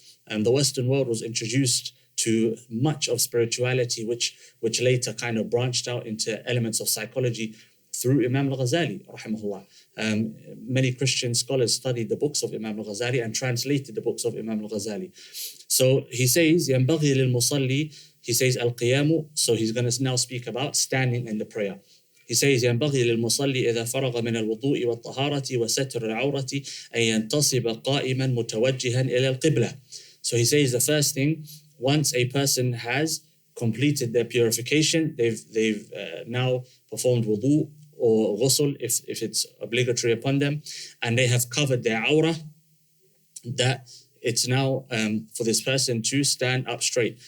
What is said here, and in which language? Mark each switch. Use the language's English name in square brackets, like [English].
[English] And the Western world was introduced to much of spirituality, which later kind of branched out into elements of psychology through Imam al-Ghazali, rahimahullah. Many Christian scholars studied the books of Imam al-Ghazali and translated the books of Imam al-Ghazali. So he says, [Arabic] ينبغي للمصلي, [English] he says al-qiyamu, so he's going to now speak about standing in the prayer. He says [Arabic] ينبغي للمصلي إذا فرغ من الوضوء والطهارة وستر العورة أن ينتصب قائما متوجها إلى القبلة. [English] So he says the first thing, once a person has completed their purification, they've now performed wudu or ghusl if it's obligatory upon them, and they have covered their awrah, that it's now for this person to stand up straight.